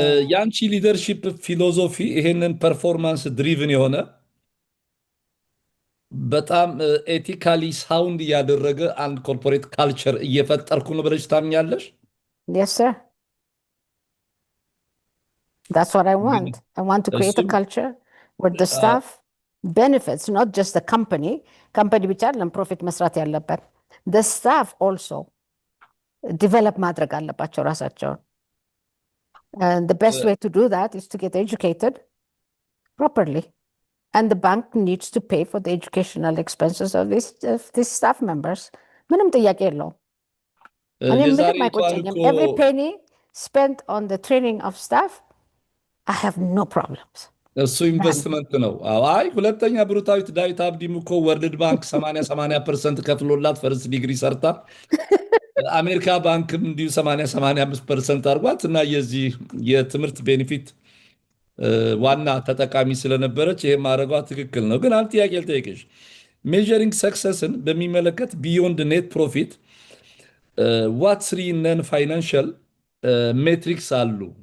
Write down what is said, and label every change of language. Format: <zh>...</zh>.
<am>የአንቺ ሊደርሺፕ ፊሎዞፊ ይሄንን ፐርፎርማንስ ድሪቭን የሆነ በጣም ኤቲካሊ ሳውንድ እያደረገ አንድ ኮርፖሬት ካልቸር እየፈጠርኩ ነው ብለሽ ታምኛለሽ?</am> <en>Yes, sir. That's what I want. I want to create a culture where the staff benefits, not just the company.</en> <am>Company ብቻ አይደለም ፕሮፊት መስራት ያለበት።</am> <en>The staff also develop</en> <am>ማድረግ አለባቸው ራሳቸውን.</am> <en>And the best way to do that is to get educated properly. And the bank needs to pay for the educational expenses of these staff members.</en> <am>ምንም ጥያቄ የለውም። ምንም አይቆጨኝም።</am> <en>Every penny spent on the training of staff, I have no problems.</en> <am>እሱ ኢንቨስትመንት ነው። አይ ሁለተኛ ብሩታዊት ዳዊት አብዲም እኮ ወርልድ ባንክ 80% ከፍሎላት ፈርስት ዲግሪ ሰርታ አሜሪካ ባንክም እንዲሁ 85% አድርጓት እና የዚህ የትምህርት ቤኔፊት ዋና ተጠቃሚ ስለነበረች ይሄ ማድረጓ ትክክል ነው። ግን አንድ ጥያቄ ልጠይቅሽ። ሜዠሪንግ ሰክሰስን በሚመለከት ቢዮንድ ኔት ፕሮፊት ዋት ስሪ ነን ፋይናንሻል ሜትሪክስ አሉ?</am>